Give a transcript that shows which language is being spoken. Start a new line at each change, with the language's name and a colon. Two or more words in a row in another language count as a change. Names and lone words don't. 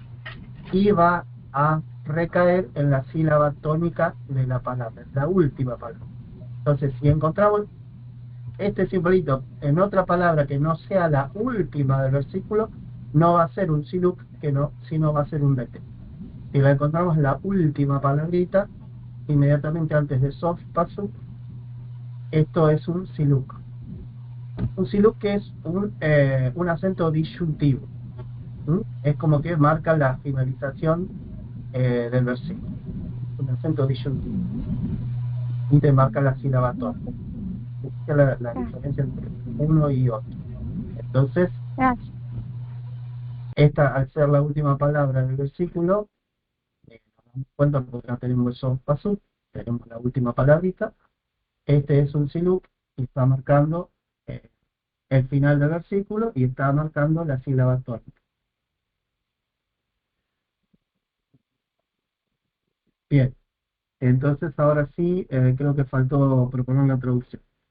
Spanish: Y va a recaer en la sílaba tónica de la palabra, la última palabra. Entonces, si encontramos este simbolito en otra palabra que no sea la última del versículo, no va a ser un siluk, sino va a ser un mete. Si la encontramos en la última palabrita, inmediatamente antes de
Hebrew: sof pasuk,
Spanish: esto es un siluk. Un siluk que es un acento disyuntivo. Es como que marca la finalización del versículo. Un acento disyuntivo. Y te marca la sílaba tónica. Esa es la diferencia entre uno y otro. Entonces, Gracias. esta, al ser la última palabra del versículo, nos damos cuenta porque no tenemos el
Hebrew: sof pasuk,
Spanish: tenemos la última palabrita. Este es un siluk y está marcando el final del versículo y está marcando la sílaba tónica. Bien, entonces ahora sí, creo que faltó proponer una traducción.